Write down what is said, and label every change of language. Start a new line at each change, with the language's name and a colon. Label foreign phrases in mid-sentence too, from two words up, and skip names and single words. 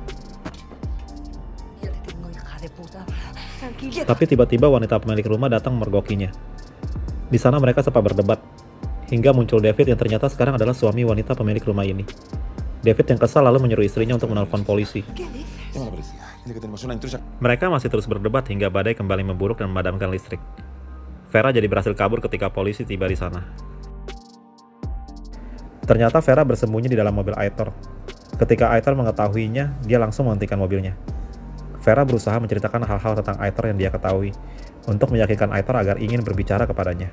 Indonesian: Tapi tiba-tiba wanita pemilik rumah datang memergokinya. Di sana mereka sempat berdebat. Hingga muncul David yang ternyata sekarang adalah suami wanita pemilik rumah ini. David yang kesal lalu menyuruh istrinya untuk menelpon polisi.
Spanish: Llama a la policía. Dile que tenemos una intrusa.
Indonesian: Mereka masih terus berdebat hingga badai kembali memburuk dan memadamkan listrik. Vera jadi berhasil kabur ketika polisi tiba di sana. Ternyata Vera bersembunyi di dalam mobil Aitor. Ketika Aitor mengetahuinya, dia langsung menghentikan mobilnya. Vera berusaha menceritakan hal-hal tentang Aitor yang dia ketahui, untuk meyakinkan Aitor agar ingin berbicara kepadanya.